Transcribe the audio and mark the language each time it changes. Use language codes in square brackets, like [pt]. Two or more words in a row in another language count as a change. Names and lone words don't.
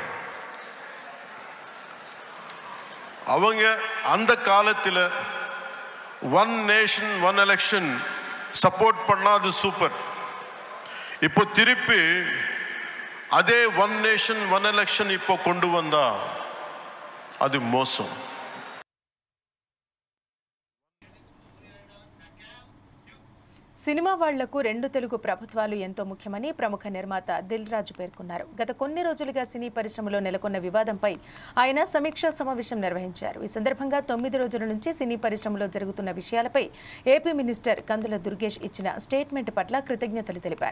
[ta] அவங்க அந்த காலத்தில் ஒன் நேஷன் ஒன் எலெக்ஷன் சப்போர்ட் பண்ணாது சூப்பர். இப்போ திருப்பி அதே ஒன் நேஷன் ஒன் எலெக்ஷன் இப்போ கொண்டு வந்தா அது மோசம். [te] సినిమా వాళ్లకు రెండు తెలుగు ప్రభుత్వాలు ఎంతో ముఖ్యమని ప్రముఖ నిర్మాత దిల్ రాజు పేర్కొన్నారు. గత కొన్ని రోజులుగా సినీ పరిశ్రమలో నెలకొన్న వివాదంపై ఆయన సమీక్షా సమావేశం నిర్వహించారు. ఈ సందర్భంగా 9 రోజుల నుంచి సినీ పరిశ్రమలో జరుగుతున్న విషయాలపై ఏపీ మినిస్టర్ కందుల దుర్గేష్ ఇచ్చిన స్టేట్మెంట్ పట్ల కృతజ్ఞతలు తెలిపారు.